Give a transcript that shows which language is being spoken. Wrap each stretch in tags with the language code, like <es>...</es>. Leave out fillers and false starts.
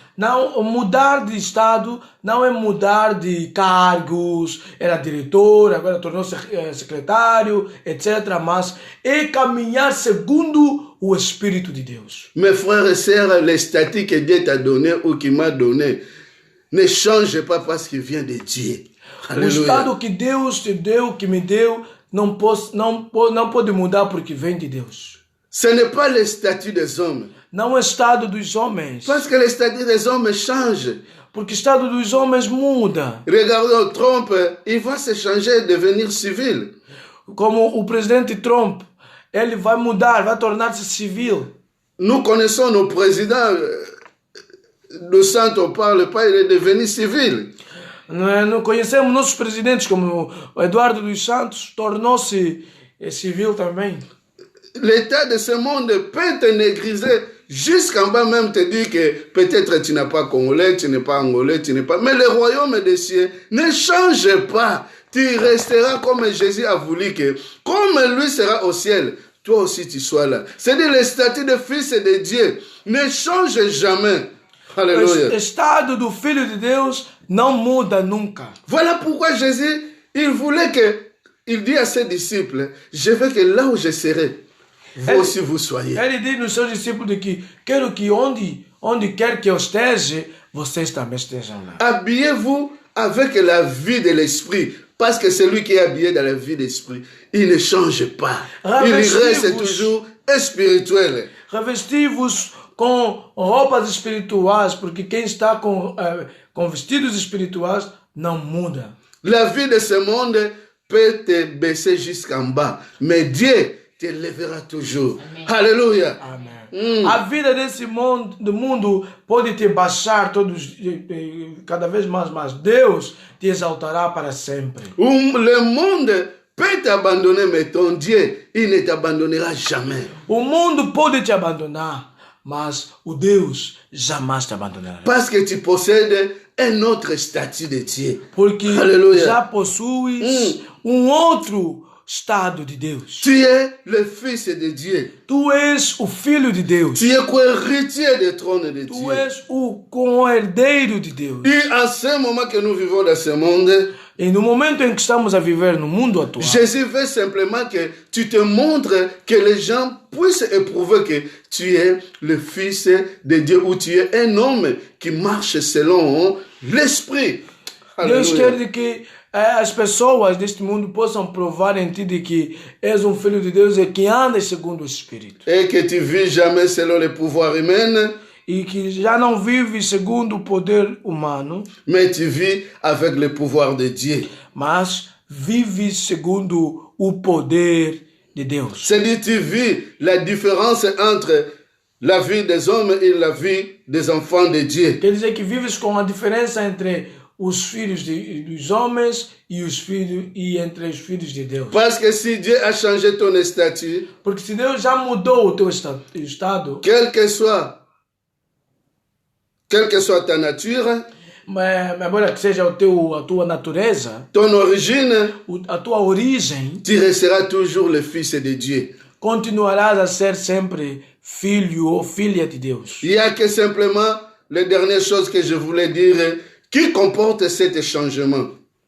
<pt>Não, mudar de estado não é mudar de cargos, era diretor, agora tornou-se secretário, etc. Mas é caminhar segundo o Espírito de Deus.</pt> <fr>Mes frères et sœurs, les statuts que Dieu t'a donné ou qu'il m'a donné, ne change pas parce qu'il vient de Dieu.</fr> <pt>O estado que Deus te deu, que me deu, não pode mudar porque vem de Deus.</pt> <fr>Ce n'est pas le statut des hommes.</fr> <pt>Não é estado dos homens.</pt> <fr>Parce que le statut des hommes change.</fr> <pt>Porque o estado dos homens muda.</pt> <fr>Regardons Trump, il va se changer, devenir civil.</fr> <pt>Como o presidente Trump, ele vai mudar, vai tornar-se civil.</pt> <fr>Nous connaissons nos présidents. De Santos, on ne parle pas, il est devenu civil.</fr> <pt>Não conhecemos nossos presidentes, como o Eduardo dos Santos, tornou-se civil também.</pt> <fr>L'état de ce monde peut te négriser jusqu'en bas même te dire que peut-être tu n'es pas congolais, tu n'es pas angolais, tu n'es pas... Mais le royaume des cieux ne change pas. Tu resteras comme Jésus a voulu que, comme lui sera au ciel, toi aussi tu sois là. C'est-à-dire le statut de fils de Dieu ne change jamais. Alléluia.</fr> <pt>O estado do Filho de Deus não muda nunca.</pt> <fr>Voilà pourquoi Jésus, il voulait que, il dit à ses disciples, je veux que là où je serai, vous aussi vous soyez.</fr> <pt>Ele diz nos seus discípulos de que quero que onde quer que eu esteja, vocês também estejam lá.</pt> <fr>Habillez-vous avec la vie de l'esprit. Parce que celui qui est habillé dans la vie d'esprit, il ne change pas. Il reste toujours spirituel.</fr> <pt>Revesti-vos com roupas espirituais, porque quem está com vestidos espirituais não muda.</pt> <fr>La vie de ce monde peut te baisser jusqu'en bas, mais Dieu te lèvera toujours. Amen. Alléluia. Amen.</fr> <pt>A vida desse mundo pode te baixar cada vez mais, mas Deus te exaltará para sempre.</pt> <fr>Le monde peut t'abandonner, mais ton Dieu, il ne t'abandonnera jamais.</fr> <pt>O mundo pode te abandonar, mas o Deus jamais te abandonará.</pt> <fr>Parce que tu possèdes un autre statut de Dieu.</fr> <pt>Porque Aleluia. já possuis outro estado de Deus.</pt> <fr>Tu es le fils de Dieu.</fr> <pt>Tu és o filho de Deus.</pt> <fr>Tu es co-héritier du trône de</fr> <pt>Tu</pt> <fr>Dieu.</fr> <pt>és o co-herdeiro de Deus.</pt> <fr>Et en ce moment que nous vivons dans ce monde,</fr> <pt>E no momento em que estamos a viver no mundo atual,</pt> <fr>Jésus veut simplement que tu te montres, que les gens puissent éprouver que tu es le fils de Dieu ou tu es un homme qui marche selon l'esprit.</fr> <pt>Deus</pt> <fr>Alléluia.</fr> <pt>quer de que as pessoas deste mundo possam provar em ti de que és um filho de Deus e que andas segundo o Espírito.</pt> <fr>Et que tu vis jamais selon les pouvoirs humains,</fr> <pt>E que já não vives segundo o poder humano,</pt> <fr>mais tu vis avec le pouvoir de Dieu.</fr> <pt>mas vives segundo o poder de Deus.</pt> <fr>C'est-à-dire tu vis la différence entre la vie des hommes et la vie des enfants de Dieu.</fr> <pt>Quer dizer que vives com a diferença entre os filhos dos homens e os filhos e entre os filhos de Deus.</pt> <fr>Parce que si Dieu a changé ton statut,</fr> <pt>Porque se Deus já mudou o teu estado,</pt> <fr>quelle que soit ta nature,</fr> <pt>mas embora que seja a tua natureza,</pt> <fr>ton origine,</fr> <pt>a tua origem,</pt> <fr>tu resteras toujours le fils de Dieu.</fr> <pt>continuarás a ser sempre filho ou filha de Deus.</pt> <fr>Il y a que simplement les dernières choses que je voulais dire qui comportent cet changement.</fr>